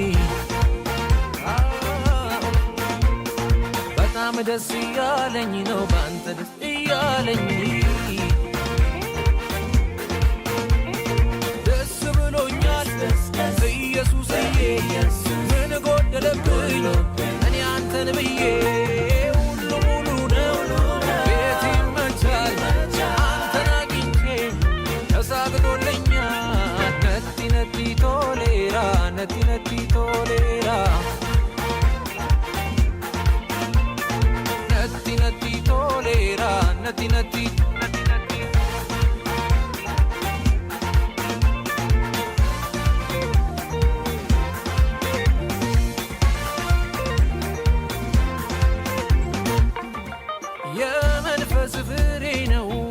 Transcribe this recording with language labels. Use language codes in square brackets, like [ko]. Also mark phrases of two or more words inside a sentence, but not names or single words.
[am] በጣም ደስ እያለኝ ነው ባንተ ደስ እያለኝ ደስ ብሎኛል ኢየሱስዬ ምን ጎደለብኝ እኔ አንተን ብዬ ሁሉ ሙሉ ነው ቤት ይመቻል አንተን አግኝቼ [om] ተሳክቶልኛል ነቲ ነቲ ቶሌራ ነቲ ነቲ ቶሌራ ነቲ ነቲ ቶሌራ ነቲ ነቲ [am] የመንፈስ ፍሬ ነው